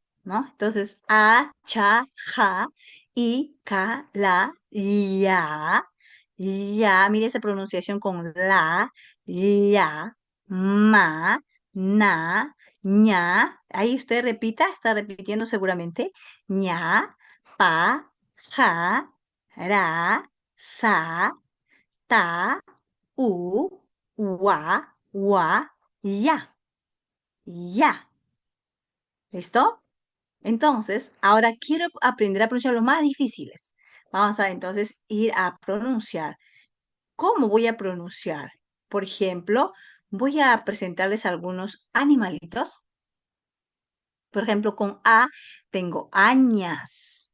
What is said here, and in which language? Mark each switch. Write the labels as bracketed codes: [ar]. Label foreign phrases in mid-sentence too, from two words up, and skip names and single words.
[es] ¿No? Entonces, a, cha, ja, y, ca, la, ya, mire esa pronunciación con la, ya, ma, na, ña, ahí usted repita, está repitiendo seguramente, ña, pa, ja, ra, sa, ta, u, wa, ya, ya. ¿Listo? Entonces, ahora quiero aprender a pronunciar los más difíciles. Vamos a entonces ir a pronunciar. ¿Cómo voy a pronunciar? Por ejemplo, voy a presentarles algunos animalitos. Por ejemplo, con A tengo añas.